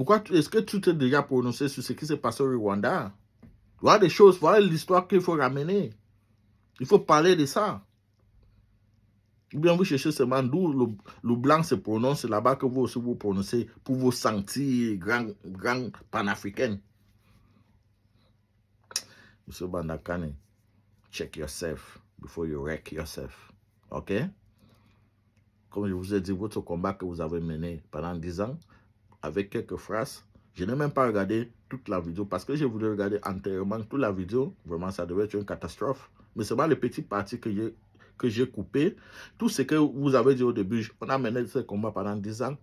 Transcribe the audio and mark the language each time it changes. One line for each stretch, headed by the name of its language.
French: Est-ce que tu t'es déjà prononcé sur ce qui se passe au Rwanda? Voilà des choses, voilà l'histoire qu'il faut ramener. Il faut parler de ça. Ou bien vous cherchez seulement d'où le blanc se prononce, là-bas que vous aussi vous prononcez pour vous sentir grand panafricain.
English: Monsieur Bandakane, check yourself before you wreck yourself. OK?
French: Comme je vous ai dit, votre combat que vous avez mené pendant 10 ans, avec quelques phrases, je n'ai même pas regardé toute la vidéo parce que je voulais regarder entièrement toute la vidéo. Vraiment, ça devait être une catastrophe. Mais c'est pas les petites parties que j'ai coupées. Tout ce que vous avez dit au début, on a mené ce combat pendant 10 ans.